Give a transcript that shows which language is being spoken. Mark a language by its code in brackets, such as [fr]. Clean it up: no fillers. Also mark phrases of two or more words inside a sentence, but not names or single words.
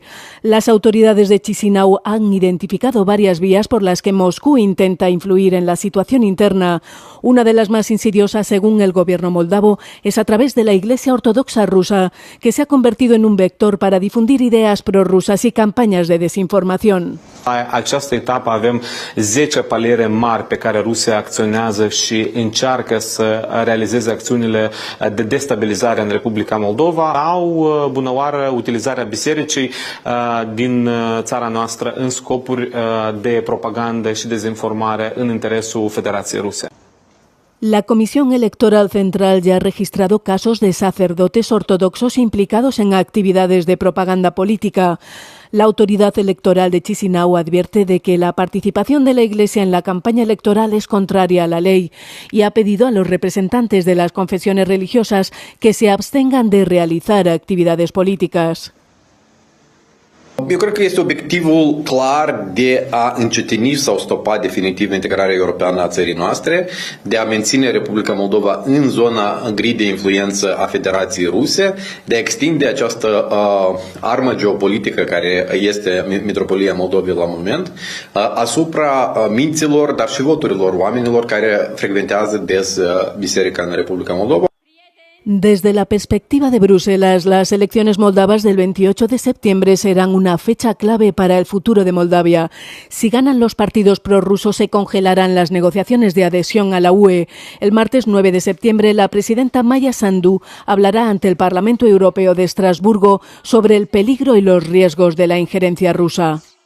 [es] Las autoridades de Chisinau han identificado varias vías por las que Moscú intenta influir en la situación interna. Una de las más insidiosas, según el gobierno moldavo, es a través de la Iglesia Ortodoxa rusa, que se ha convertido en un vector para difundir ideas prorrusas y campañas de desinformación. [ro] Această etapă avem 10 paliere mari pe care Rusia acționează și încearcă să realizeze acțiunile de destabilizare în Republica Moldova. Au bunăoară utilizarea bisericii din țara noastră în scopuri de propagandă și dezinformare în interesul Federației Ruse. [es] La Comisión Electoral Central ya ha registrado casos de sacerdotes ortodoxos implicados en actividades de propaganda política. La autoridad electoral de Chisinau advierte de que la participación de la Iglesia en la campaña electoral es contraria a la ley y ha pedido a los representantes de las confesiones religiosas que se abstengan de realizar actividades políticas. [ro] Eu cred că este obiectivul clar de a încetini sau stopa definitiv integrarea europeană a țării noastre, de a menține Republica Moldova în zona gri de influență a Federației Ruse, de a extinde această armă geopolitică care este Metropolia Moldovei la moment asupra minților, dar și voturilor oamenilor care frecventează des biserica în Republica Moldova. [es] Desde la perspectiva de Bruselas, las elecciones moldavas del 28 de septiembre serán una fecha clave para el futuro de Moldavia. Si ganan los partidos prorrusos, se congelarán las negociaciones de adhesión a la UE. El martes 9 de septiembre, la presidenta Maya Sandu hablará ante el Parlamento Europeo de Estrasburgo sobre el peligro y los riesgos de la injerencia rusa.